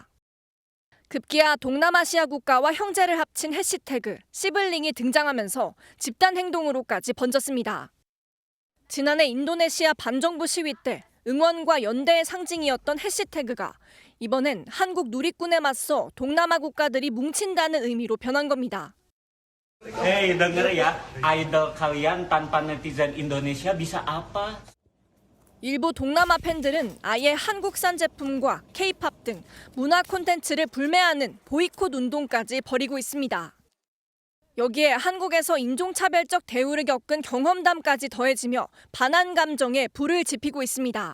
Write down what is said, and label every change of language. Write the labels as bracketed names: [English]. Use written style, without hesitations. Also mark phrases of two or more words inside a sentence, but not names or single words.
[Korean] 급기야 동남아시아 국가와 형제를 합친 해시태그 시블링이 등장하면서 집단 행동으로까지 번졌습니다. 지난해 인도네시아 반정부 시위 때 응원과 연대의 상징이었던 해시태그가 이번엔 한국 누리꾼에 맞서 동남아 국가들이 뭉친다는 의미로 변한 겁니다. [Indonesian] Hey, denger ya, idol kalian tanpa netizen Indonesia bisa apa? [Korean] 일부 동남아 팬들은 아예 한국산 제품과 K-팝 등 문화 콘텐츠를 불매하는 보이콧 운동까지 벌이고 있습니다. 여기에 한국에서 인종차별적 대우를 겪은 경험담까지 더해지며 반한 감정에 불을 지피고 있습니다.